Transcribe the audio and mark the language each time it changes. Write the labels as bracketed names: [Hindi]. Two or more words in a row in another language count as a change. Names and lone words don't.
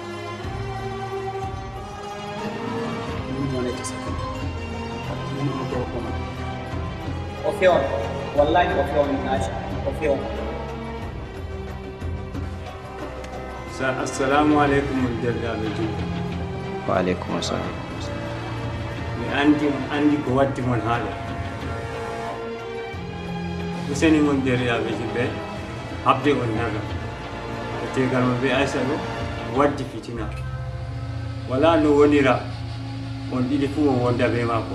[Fula] Ofeon, wallahi ofeon Inaisha, ofeon. [Arabic] Assalamu alaikum warahmatullahi. Wa alaikum assalam. [Fula] Mi andi ko waddi mon haala. Useni mon deryaɓe ɓe habde on naga. E tegal mo be Aisha ɗo waddi fitina. Wala no wonira on ɗiɗi fuu on wonda be maako.